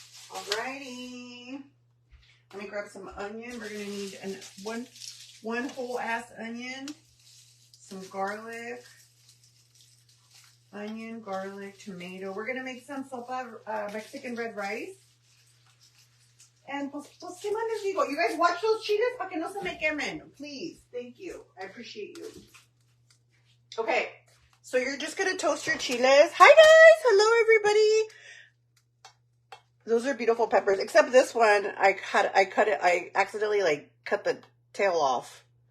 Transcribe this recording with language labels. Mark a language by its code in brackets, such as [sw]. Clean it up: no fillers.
[en] Alrighty. Let me grab some onion. We're going to need one whole ass onion, some garlic, onion, garlic, tomato. We're going to make some sopa, Mexican red rice. And [es] pues qué más les digo? [en] You guys watch those chiles [es] para que no se me quemen. [en] Please. Thank you. I appreciate you. Okay. So you're just going to toast your chiles. Hi, guys. Hello, everybody. Those are beautiful peppers. Except this one, I accidentally cut the tail off.